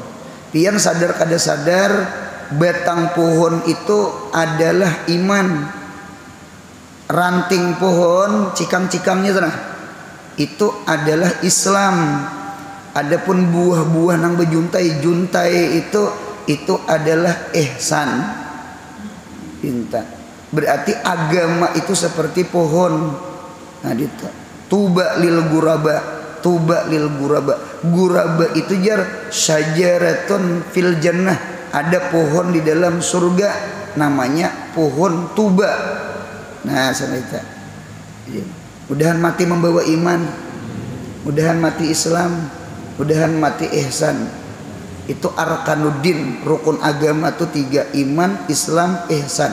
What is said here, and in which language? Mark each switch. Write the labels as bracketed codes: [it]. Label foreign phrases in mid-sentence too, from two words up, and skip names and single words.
[bjn] Pian sadar kada sadar, batang pohon itu adalah iman. [id] Ranting pohon, cikang-cikangnya sana, itu adalah Islam. Adapun buah-buah nang bejuntai, juntai itu adalah ihsan. Pinta. Berarti agama itu seperti pohon. [ar] Nah, itu طوبى للغرباء طوبى للغرباء. Guraba itu jar شجرة في الجنة. [id] Ada pohon di dalam surga namanya pohon tuba. Nah, sahabat. Mudahan mati membawa iman, mudahan mati Islam, mudahan mati ihsan. Itu arkanuddin, rukun agama itu 3, iman, Islam, ihsan.